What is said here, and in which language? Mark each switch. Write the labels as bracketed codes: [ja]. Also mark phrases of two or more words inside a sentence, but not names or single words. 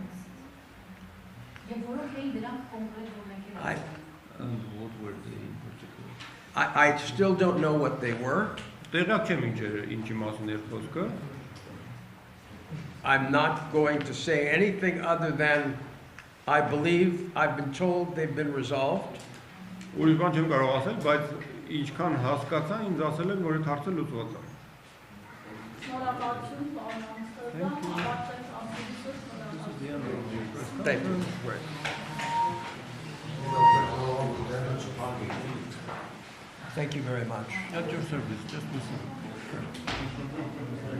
[hy] Եվ որոնք էին դրանք կոնկրետ, որ մենք [en] I, And what were they in particular? I still don't know what they were. [hy] Տեղյակ չեմ ինչի մասին էր խոսքը։ [en] I'm not going to say anything other than I believe, I've been told they've been resolved. [hy] Ուրիշ բան չեմ կարող ասել, բայց ինչքան հասկացա, ինձ ասել են, որ այդ հարցը լուծված է։ Շնորհակալություն, պարոն Ամստերդամ, ավարտենք ասուլիսը, շնորհակալություն։ [en] Thank you. Thank you very much. At your service, just listen.